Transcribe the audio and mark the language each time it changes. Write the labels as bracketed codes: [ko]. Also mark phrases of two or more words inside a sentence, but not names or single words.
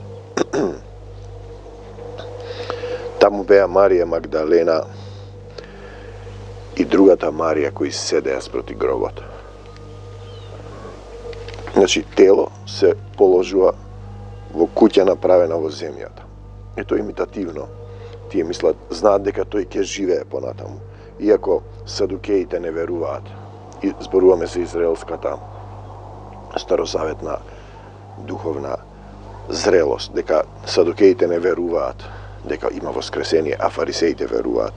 [mk] Тамо беја Марија Магдалена и другата Марија кои седеја спроти гробот. Значи, тело се положува во куќа направена во земјата. И то имитативно. Тие мислат, знаат дека тој ќе живее понатаму. Иако садукеите не веруваат. И зборуваме за израелската старозаветна духовна зрелост, дека садукеите не веруваат дека има воскресение, а фарисеите веруваат.